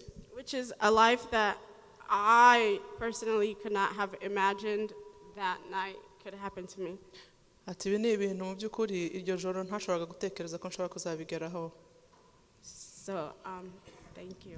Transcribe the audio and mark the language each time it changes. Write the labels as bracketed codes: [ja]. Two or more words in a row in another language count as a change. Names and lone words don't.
[en] Which is a life that I personally could not have imagined that night could happen to me. [rw] Ati ibi ni ibintu mu by'ukuri iryo joro ntashoboraga gutekereza ko nshobora kuzabigeraho. [en] So, thank you.